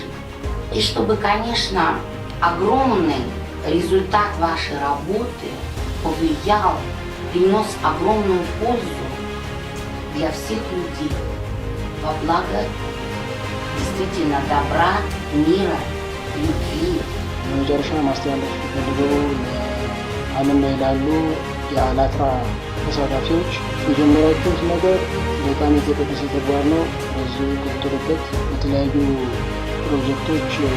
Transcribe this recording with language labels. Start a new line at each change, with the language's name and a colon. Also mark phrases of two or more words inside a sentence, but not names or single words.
Russian: И чтобы, конечно, огромный результат вашей работы повлиял, принес огромную пользу для всех людей во благо действительно добра, мира, любви.
Amharic: በመጨረሻ ማስተላለፍ ፈልገው ዓለም ላይ ላሉ የአላትራ ተሳታፊዎች የጀመራችሁት ነገር በጣም የተቀደሰ ተግባር ነው። በዚሁ ቀጥሉበት። በተለያዩ ፕሮጀክቶች